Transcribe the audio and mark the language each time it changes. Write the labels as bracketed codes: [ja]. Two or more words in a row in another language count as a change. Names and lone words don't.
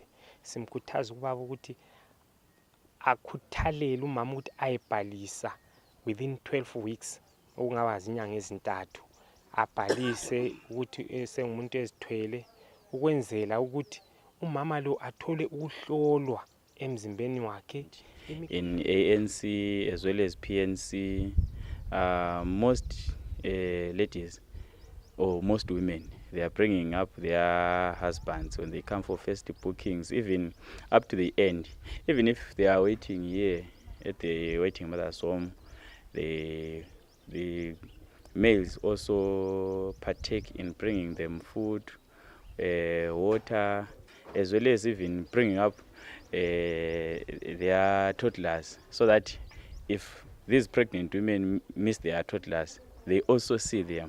[zu] Simkhuthaza ubaba ukuthi akhuthalele umama ukuthi ayibhalisa [en] within 12 weeks [zu] okungaba izinyanga ezintathu. Abhalise ukuthi esengumuntu ezithwele ukwenzela ukuthi umama lo athole ukuhlolwa emzimbeni wakhe. [en] In ANC as well as PNC, most ladies or most women, they are bringing up their husbands when they come for first bookings, even up to the end. Even if they are waiting here at the waiting mother's home, the males also partake in bringing them food, water, as well as even bringing up their toddlers, so that if these pregnant women miss their toddlers, they also see them.